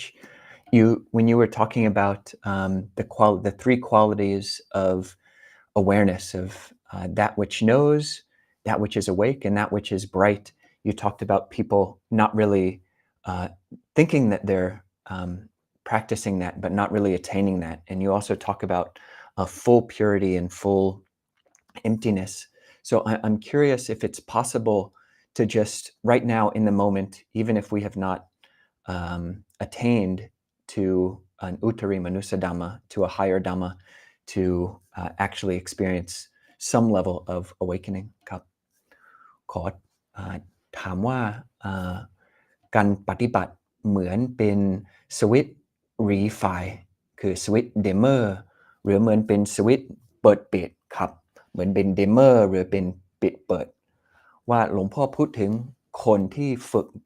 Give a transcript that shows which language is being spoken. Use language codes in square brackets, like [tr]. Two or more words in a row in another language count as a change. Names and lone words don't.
[en] When you were talking about the three qualities of awareness, of that which knows, that which is awake, and that which is bright, you talked about people not really thinking that they're practicing that, but not really attaining that. And you also talk about full purity and full emptiness. So I'm curious if it's possible to just right now in the moment, even if we have not attained to an [pi] uttari manusa dhamma, [en] to a higher dhamma, to actually experience some level of awakening. [th] ครับขอถามว่าการปฏิบัติเหมือนเป็นสวิตช์รีไฟคือสวิตช์เดมเมอร์หรือเหมือนเป็นสวิตช์ เปิดปิดครับเหมือนเป็นเดมเมอร์หรือเป็นปิดเปิดว่าหลวงพ่อพูดถึงคนที่ฝึกป